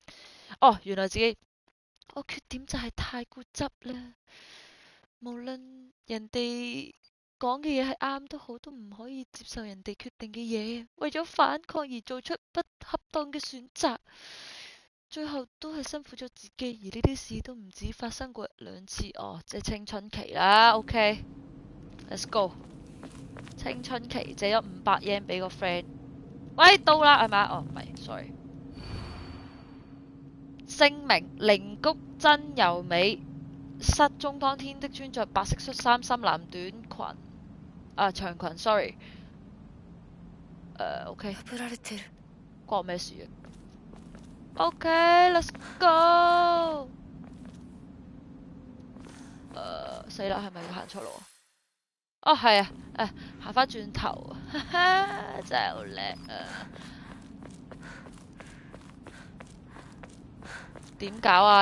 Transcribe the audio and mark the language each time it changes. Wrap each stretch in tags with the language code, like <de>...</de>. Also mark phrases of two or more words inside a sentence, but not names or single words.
<yue>哦，原來自己我缺點就係太固執啦，無論人哋講嘅嘢係啱都好，都唔可以接受人哋決定嘅嘢，為咗反抗而做出不恰當嘅選擇。最後都係辛苦咗自己，而呢啲事都唔止發生過2次。哦，即係青春期啦。OK，</yue> <en>let's go。</en> <yue>青春期借咗500 yen 俾個 friend。喂，到啦係咪？哦，唔係 ，sorry。姓名：靈谷真由美，失蹤當天的穿着白色恤衫、深藍短裙，長裙，sorry。 OK，</yue> <ja>炙られてる。</ja> <yue>關我咩事啊 ？OK，</yue> <en>let's go。</en> <yue>死啦，係咪要行錯路啊？哦，係啊，行翻轉頭，哈哈，真係好叻啊！點搞啊？</yue>